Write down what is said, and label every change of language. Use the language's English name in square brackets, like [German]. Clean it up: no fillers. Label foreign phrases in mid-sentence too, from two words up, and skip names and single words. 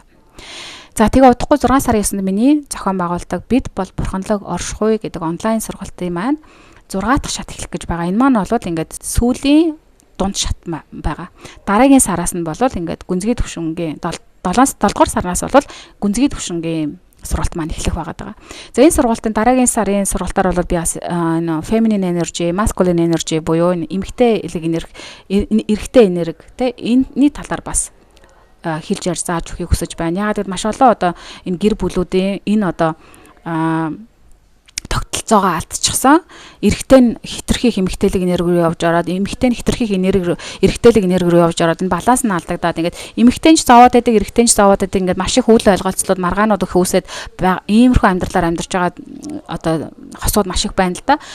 [Mongolian] За тэгээ удахгүй 6 сарын 9-нд миний зохион байгуулдаг Бид бол бурханлаг оршихуй гэдэг онлайн сургалтын маань 6 дахь шат эхлэх гэж байгаа. Энэ маань бол ингээд сүүлийн дунд шат байгаа. Дараагийн сараас нь бол ингээд гүнзгий төвшингийн 7-аас 7 дугаар сараас бол гүнзгий төвшингийн сургалт маань эхлэх байгаа. За энэ сургалтын дараагийн сарын сургалтаар бол би бас энэ [English] feminine energy, masculine energy [Mongolian] буюу эмэгтэй эрэгтэй энерги те энэний талаар бас хэлж ярьж зааж өгөхийг хүсэж байна. Яагаад гэвэл маш олон одоо энэ гэр бүлүүдийн энэ одоо тогтолцоогоо алдчихсан. Эрэгтэй нь хитрхи эмэгтэйлэг энерги рүү явж ороод, эмэгтэй нь хитрхи эрэгтэйлэг энерги рүү явж ороод энэ баланс нь алдагдаад ингээд эмэгтэй нь ч зовоод байдаг, эрэгтэй нь ч зовоод байдаг ингээд маш их үйл ойлголцлууд маргаанууд их үүсээд иймэрхүү амьдралаар амьдарч байгаа одоо хосууд маш их байна л да.